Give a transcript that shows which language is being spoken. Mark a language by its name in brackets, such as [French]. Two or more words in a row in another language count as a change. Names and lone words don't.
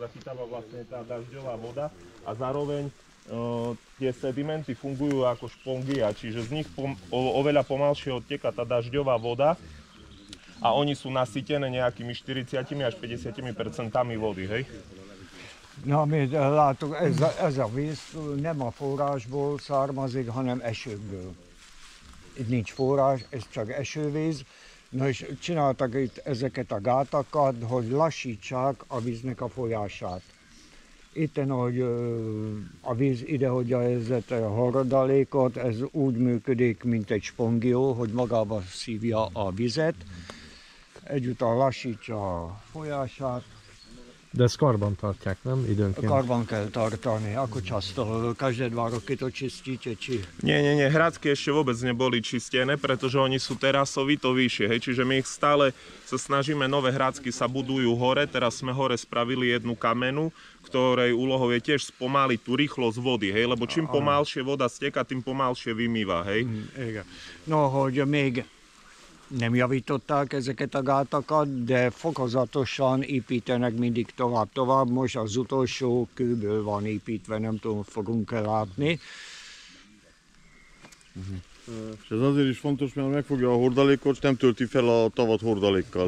[Slovak] dostáva vlastne tá dažďová voda a zároveň tie sedimenty fungujú ako špongia, čiže z nich oveľa pomalšie odteká tá dažďová voda a oni sú nasytené nejakými 40 až 50% vody, hej? [Hungarian] Na, amit látok, ez a víz nem a forrásból származik, hanem esőkből. Itt nincs forrás, ez csak esővíz. Na és csináltak itt ezeket a gátakat, hogy lassítsák a víznek a folyását. Itten, hogy a víz idehagyja ezt a haradalékot, ez úgy működik, mint egy spongió, hogy magába szívja a vizet, egyúttal lassítsa a folyását. De ezt karban tartják, nem? Időnként. Karban kell tartani, [Slovak] ako často, každé 2 roky to čistíte, či... Nie, hrádzky ešte vôbec neboli čistené, pretože oni sú terasovito vyššie, hej, čiže my ich stále sa snažíme, nové hrádzky sa budujú hore, teraz sme hore spravili jednu kamenu, ktorej úlohou je tiež spomaliť tú rýchlosť vody, hej, lebo čím pomalšie voda steká, tým pomalšie vymýva, hej. [Hungarian] Igen. No, hogy még nem javították ezeket a gátakat, de fokozatosan építenek mindig tovább. Most az utolsó kőből van építve, nem tudom, fogunk-e látni. És ez azért is fontos, mert megfogja a hordalékot, és nem tölti fel a tavat hordalékkal.